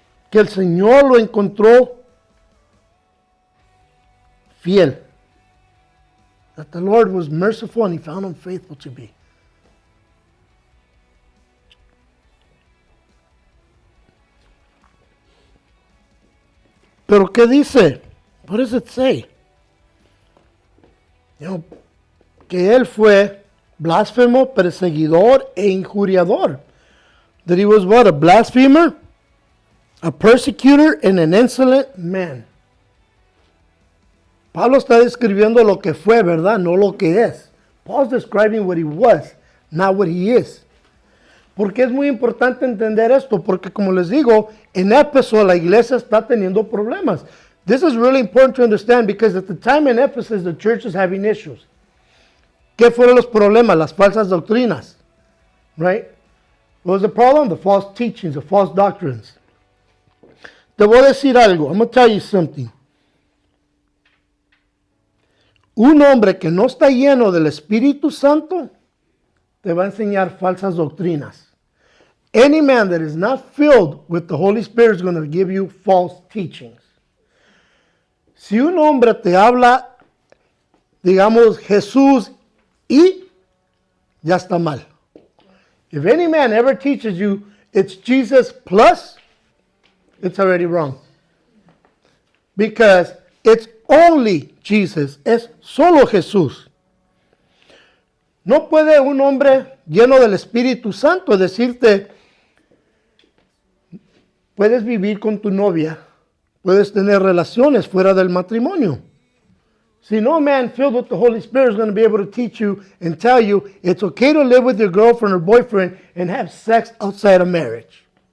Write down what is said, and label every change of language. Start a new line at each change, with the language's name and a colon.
Spanish: Que el Señor lo encontró fiel.
English: That the Lord was merciful and he found him faithful to be.
Spanish: Pero ¿qué dice?
English: What does it say?
Spanish: Que él fue blasfemo, perseguidor e injuriador.
English: That he was what? A blasphemer, a persecutor, and an insolent man.
Spanish: Pablo está describiendo lo que fue, ¿verdad? No lo que es.
English: Paul's describing what he was, not what he is.
Spanish: ¿Por qué es muy importante entender esto? Porque como les digo, en Éfeso la iglesia está teniendo problemas.
English: This is really important to understand because at the time in Ephesus the church is having issues.
Spanish: ¿Qué fueron los problemas? Las falsas doctrinas.
English: Right? What was the problem? The false teachings, the false doctrines.
Spanish: Te voy a decir algo.
English: I'm going to tell you something.
Spanish: Un hombre que no está lleno del Espíritu Santo te va a enseñar falsas doctrinas.
English: Any man that is not filled with the Holy Spirit is going to give you false teachings.
Spanish: Si un hombre te habla, digamos, Jesús y, ya está mal.
English: If any man ever teaches you it's Jesus plus, it's already wrong. Because it's only Jesus,
Spanish: es solo Jesús. No puede un hombre lleno del Espíritu Santo decirte, puedes vivir con tu novia, puedes tener relaciones fuera del matrimonio.
English: See, no man filled with the Holy Spirit is going to be able to teach you and tell you it's okay to live with your girlfriend or boyfriend and have sex outside of marriage.